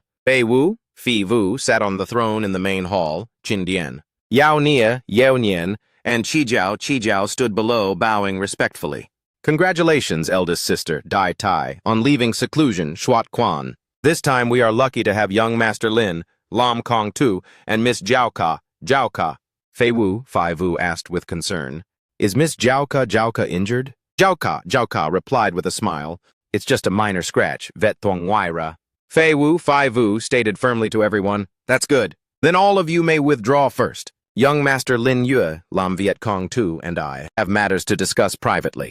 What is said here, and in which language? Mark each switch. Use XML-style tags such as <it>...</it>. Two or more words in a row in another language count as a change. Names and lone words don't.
<en>Fei Wu, Fi Vu, sat on the throne in the main hall, Chin Dien. Yao Nia, Yao Nian, and Chi Jiao stood below, bowing respectfully. Congratulations, eldest sister, Dai Tai, on leaving seclusion, Shuat Quan. This time we are lucky to have young Master Lin, Lam Kong Tu, and Miss Jiao Ka. Fei Wu, Fai Wu asked with concern. Is Miss Jiao Ka injured? Jiao Ka replied with a smile. It's just a minor scratch,</en> <vi>vet thuong waira.</vi> <en>Fei Wu, Fai Wu stated firmly to everyone. That's good. Then all of you may withdraw first. Young Master Lin Yue, Lam Viet Cong Tu, and I have matters to discuss privately.</en>